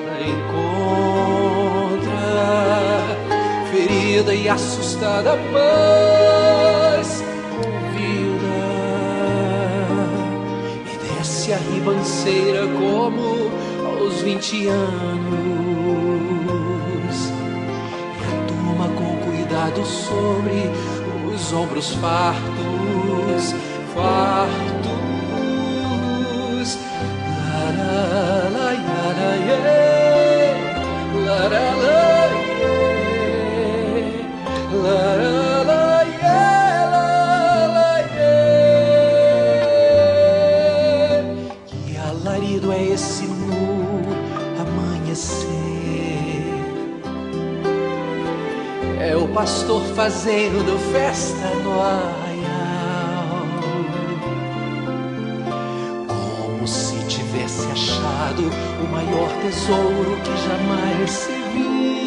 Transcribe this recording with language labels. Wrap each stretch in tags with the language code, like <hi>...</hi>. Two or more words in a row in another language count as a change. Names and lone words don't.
<pt>ferida e assustada, mas convida, e desce a ribanceira como aos 20 anos, e a toma com cuidado sobre os ombros fartos. La la la la la yeah. La la la. La, la, la, yeah, la, la, yeah. Que alarido é esse no amanhecer? É o pastor fazendo festa no arraial, como se tivesse achado o maior tesouro que jamais se viu.</pt>